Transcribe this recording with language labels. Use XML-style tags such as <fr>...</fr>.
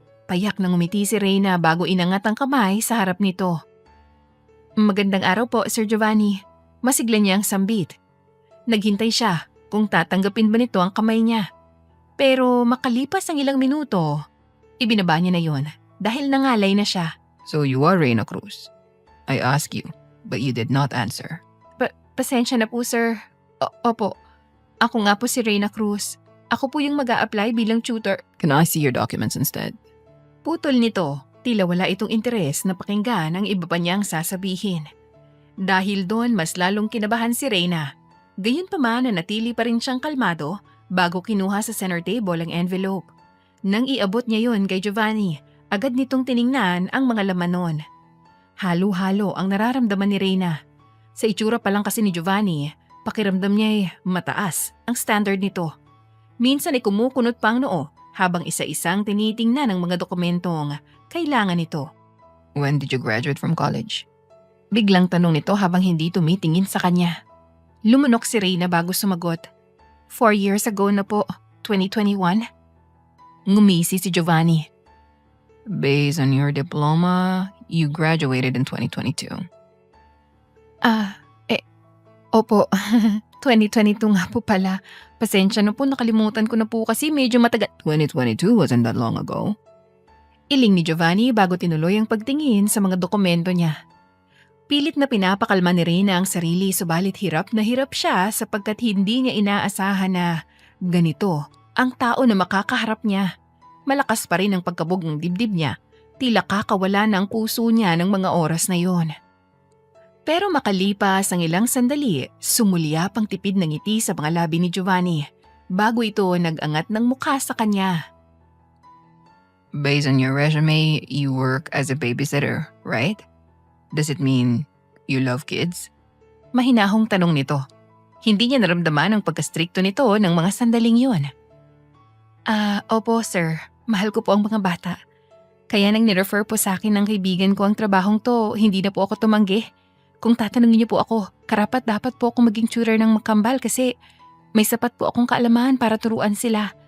<tl>Payak nang umiti si Reyna bago inangat ang kamay sa harap nito. "Magandang araw po, Sir Giovanni." Masigla niya ang sambit. Naghintay siya kung tatanggapin ba nito ang kamay niya. Pero makalipas ang ilang minuto, ibinaba niya na yon dahil nangalay na siya.</tl> <en>"So you are Reyna Cruz? I asked you, but you did not answer."</en> <tl>Pasensya na po, sir. Opo, ako nga po si Reyna Cruz. Ako po yung mag-a-apply bilang tutor.</tl> <en>"Can I see your documents instead?"</en> <tl>Putol nito, tila wala itong interes na pakinggan ang iba pa niyang sasabihin. Dahil doon mas lalong kinabahan si Reyna. Gayunpaman nanatili pa rin siyang kalmado bago kinuha sa center table ang envelope. Nang iabot niya yon kay Giovanni, agad nitong tiningnan ang mga laman nun. Halo-halo ang nararamdaman ni Reyna. Sa itsura pa lang kasi ni Giovanni, pakiramdam niya mataas ang standard nito. Minsan ay kumukunot pa ang noo habang isa-isang tinitingnan ang mga dokumentong kailangan nito. "When did you graduate from college?" Biglang tanong nito habang hindi tumitingin sa kanya. Lumunok si Reyna bago sumagot. 4 years ago na po, 2021. Ngumisi si Giovanni.</tl> <en>"Based on your diploma, you graduated in 2022.</en> <tl>Opo, 2022 nga po pala. Pasensya na po, nakalimutan ko na po kasi medyo matagal.</tl> <en>2022 wasn't that long ago."</en> <tl>Iling ni Giovanni bago tinuloy ang pagtingin sa mga dokumento niya. Pilit na pinapakalma ni Reyna ang sarili subalit hirap na hirap siya sapagkat hindi niya inaasahan na ganito ang tao na makakaharap niya. Malakas pa rin ang pagkabog ng dibdib niya. Tila kakawala na ang puso niya ng mga oras na yon. Pero makalipas ang ilang sandali, sumulyap ang tipid ng ngiti sa mga labi ni Giovanni bago ito nag-angat ng mukha sa kanya.</tl> <en>"Based on your resume, you work as a babysitter, right? Does it mean you love kids?"</en> <tl>Mahinahong tanong nito. Hindi niya naramdaman ang pagkastrikto nito ng mga sandaling yun. Opo sir. Mahal ko po ang mga bata. Kaya nang nirefer po sa akin ng kaibigan ko ang trabahong to, hindi na po ako tumanggi. Kung tatanungin niyo po ako, dapat po akong maging tutor ng makambal kasi may sapat po akong kaalaman para turuan sila.</tl>